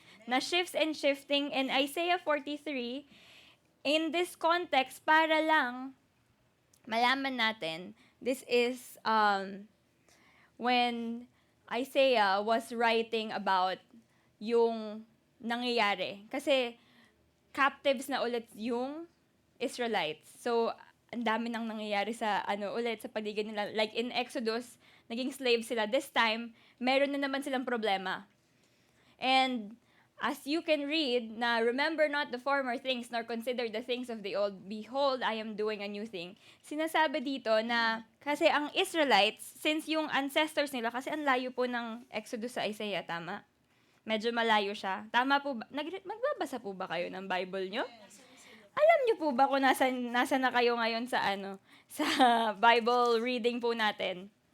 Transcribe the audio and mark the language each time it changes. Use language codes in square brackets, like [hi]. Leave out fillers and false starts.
[en] Na shifts and shifting, and Isaiah 43, in this context, [tl] para lang malaman natin, [en] this is when Isaiah was writing about yung nangyayari. [tl] Kasi captives na ulit yung Israelites. So, ang dami nang nangyayari sa ulit sa paligid nila. [en] Like in Exodus, [tl] naging slaves sila. [en] This time, [tl] meron na naman silang problema. [en] And as you can read, na remember not the former things, nor consider the things of the old. Behold, I am doing a new thing. [tl] Sinasabi dito na, kasi ang Israelites, since yung ancestors nila, kasi ang layo po ng Exodus sa Isaiah, tama? Medyo malayo siya. Tama po ba? Magbabasa po ba kayo ng Bible nyo? Alam nyo po ba kung nasa na kayo ngayon sa sa Bible reading po natin?